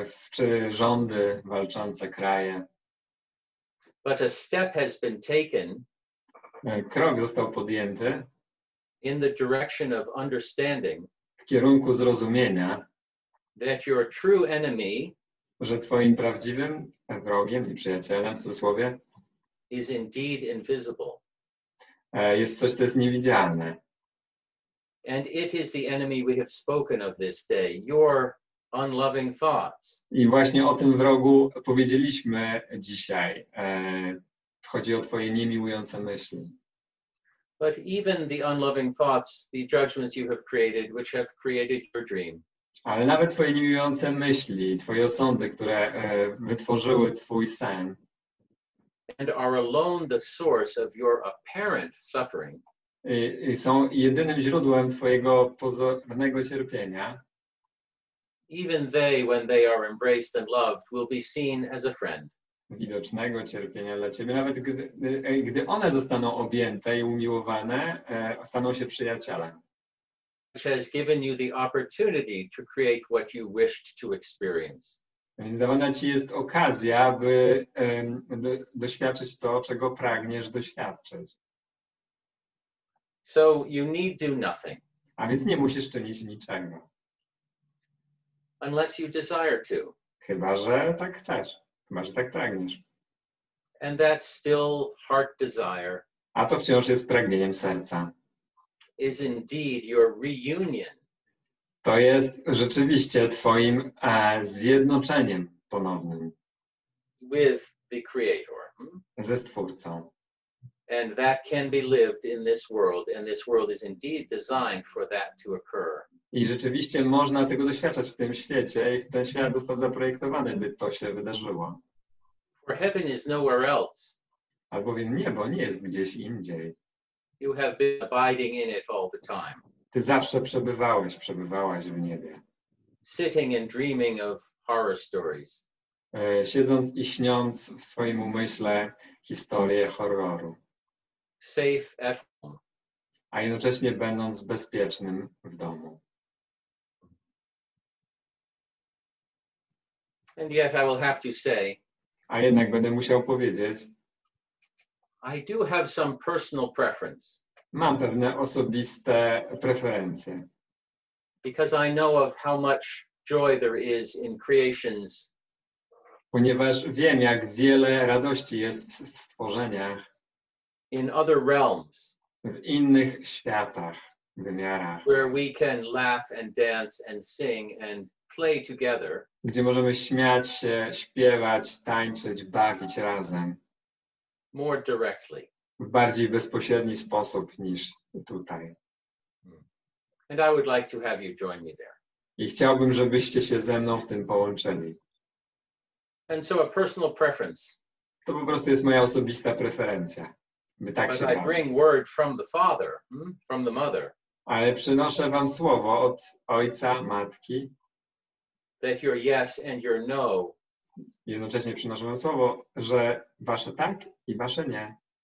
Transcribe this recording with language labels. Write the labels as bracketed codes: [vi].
[pl] Czy rządy, walczące kraje. [en] But a step has been taken [pl] Krok został podjęty [en] in the direction of understanding [pl] w kierunku zrozumienia, [en] that your true enemy [pl] że twoim prawdziwym wrogiem i przyjacielem, w cudzysłowie, [en] is indeed invisible. [pl] jest coś, co jest niewidzialne. [en] And it is the enemy we have spoken of this day, your unloving thoughts. [pl] I właśnie o tym wrogu powiedzieliśmy dzisiaj. Chodzi o twoje niemiłujące myśli. [en] But even the unloving thoughts, the judgments you have created, which have created your dream. [pl] Ale nawet twoje niemiłujące myśli, twoje osądy, które wytworzyły twój sen, [en] and are alone the source of your apparent suffering. [pl] I są jedynym źródłem twojego pozornego cierpienia. [en] Even they, when they are embraced and loved, will be seen as a friend. [pl] Widocznego cierpienia dla ciebie, nawet gdy one zostaną objęte i umiłowane, staną się przyjacielem. [en] Which has given you the opportunity to create what you wished to experience. [pl] Więc dawana ci jest okazja, by doświadczyć to, czego pragniesz doświadczyć. [en] So you need do nothing. [pl] A więc nie musisz czynić niczego. [en] Unless you desire to. [pl] Chyba że tak chcesz. Chyba że tak pragniesz. [en] And that still heart desire [pl] A to wciąż jest pragnieniem serca. [en] is indeed your reunion. [pl] To jest rzeczywiście twoim zjednoczeniem ponownym [en] With the Creator. [pl] ze Stwórcą. [en] And that can be lived in this world, and this world is indeed designed for that to occur. [pl] I rzeczywiście można tego doświadczać w tym świecie i ten świat został zaprojektowany, by to się wydarzyło. [en] For heaven is nowhere else. [pl] Albowiem niebo nie jest gdzieś indziej. [en] You have been abiding in it all the time. [pl] Ty zawsze przebywałaś w niebie. [en] Sitting and dreaming of horror stories. [pl] Siedząc i śniąc w swoim umyśle historię horroru. [en] Safe at home. [pl] A jednocześnie będąc bezpiecznym w domu. [en] And yet I will have to say, [pl] A jednak będę musiał powiedzieć, [en] I do have some personal preference. [pl] mam pewne osobiste preferencje. [en] Because I know of how much joy there is in creations. [pl] Ponieważ wiem, jak wiele radości jest w stworzeniach, [en] In other realms. [pl] w innych światach, wymiarach, [en] Where we can laugh and dance and sing and play together. [pl] gdzie możemy śmiać się, śpiewać, tańczyć, bawić razem. [en] More directly. [pl] W bardziej bezpośredni sposób niż tutaj. [en] And I would like to have you join me there. [pl] I chciałbym, żebyście się ze mną w tym połączyli. [en] And so a personal preference. [pl] To po prostu jest moja osobista preferencja, by tak [en] But [pl] się [en] I [pl] bawić. [en] bring word from the Father, from the Mother, [pl] Ale przynoszę wam słowo od ojca, matki. [en] that your yes and your no [pl] Jednocześnie przynoszę wam słowo, że wasze tak i wasze nie